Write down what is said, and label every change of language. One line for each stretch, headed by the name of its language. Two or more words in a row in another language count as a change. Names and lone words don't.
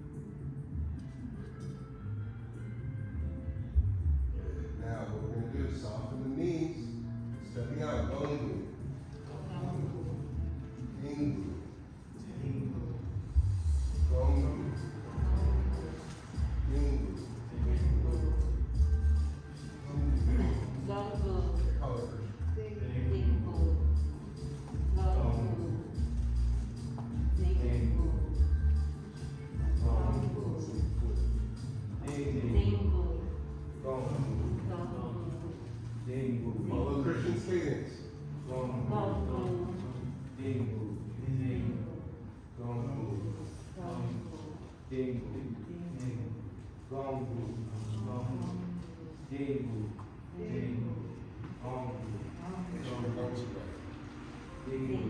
English: Good. Now what we're going to do is soften the knees. Stepping out,
Chinese: 弓步。进步. 弓步。进步. 弓步.
English: Color version.
Chinese: 进步。弓步. 进步。弓步. 进步。弓步.
English: Follow Christian's cadence.
Chinese: 弓步.
English: Make sure your arms are right.